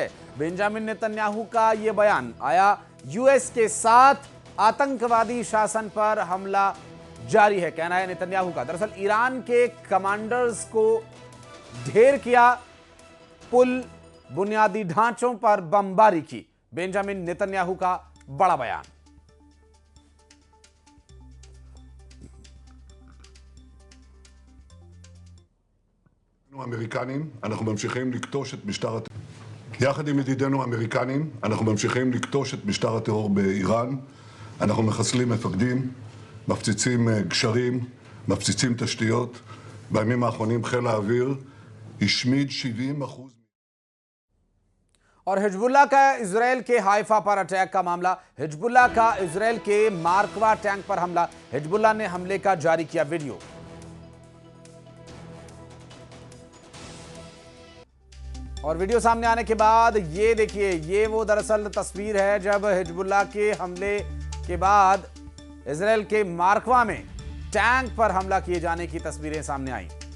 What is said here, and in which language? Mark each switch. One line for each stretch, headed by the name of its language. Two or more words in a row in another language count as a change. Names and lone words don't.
Hindi: बेंजामिन नेतन्याहू का यह बयान आया। यूएस के साथ आतंकवादी शासन पर हमला जारी है, कहना है नेतन्याहू का। दरअसल ईरान के कमांडर्स को ढेर किया, पुल बुनियादी ढांचों पर बमबारी की। बेंजामिन नेतन्याहू का बड़ा बयान।
Hebrew: האמריקנים, אנחנו ממשיכים לקטוש את משטר הטרור. יחד עם ידידינו האמריקנים, אנחנו ממשיכים לקטוש את משטר הטרור באיראן. אנחנו מחסלים מפקדים, מפציצים גשרים, מפציצים תשתיות. בימים האחרונים חיל האוויר השמיד 70%.
Hindi: और हिजबुल्लाह का इजरायल के हाइफा पर अटैक का मामला, हिजबुल्लाह का इजरायल के मार्कवा टैंक पर हमला। हिजबुल्लाह ने हमले का जारी किया वीडियो। और वीडियो सामने आने के बाद ये देखिए, ये वो दरअसल तस्वीर है जब हिजबुल्लाह के हमले के बाद इजरायल के मार्कवा में टैंक पर हमला किए जाने की तस्वीरें सामने आई।